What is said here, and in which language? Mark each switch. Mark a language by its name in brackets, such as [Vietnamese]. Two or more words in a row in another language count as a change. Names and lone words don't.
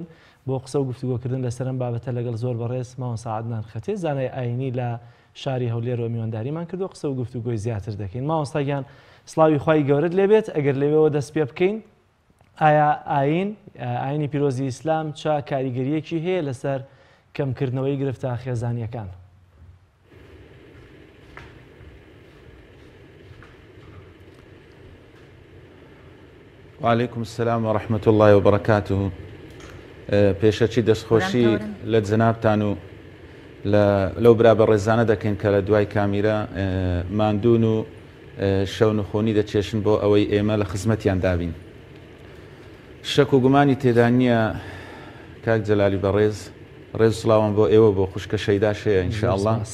[Central Kurdish] بۆ قسە و گفتوگۆکردن لەسەرم بابەتە لەگەڵ زۆر بەڕێز ماوەسا عەدنان خەتێ زانای ئاینی لە شاری هەولێرەوە میوانداریمان کردو قسە و گفتوگۆی زیاتر دەکەین. ماوەستاگیان سڵاوی خوای گەورەت لێبێت. ئەگەر لەوێەوە دەست پێ بکەین ئایا ئاینی پیرۆزی ئیسلام چا کاریگەریەکی هەیە لەسەر کەمکردنەوەی گرفتە خێزانیەکان؟ [Arabic] وعليكم السلام ورحمة الله وبركاته. [Central Kurdish] پێشەچی دەستخۆشی لە جەنابتان و لەو برا بەڕێزانە دەکەین کە لە دوای کامیرە ماندوون و شەو نخۆنی دەچێشن بۆ ئەوەی ئێمە لە خزمەتیان دابین. شەک و گومانی تێدا نییە کاک جەلالی بەڕێز ڕێز سڵاوان بۆ ئێوە بۆ خوشکە شەیدا شەیە ئینشاءالله.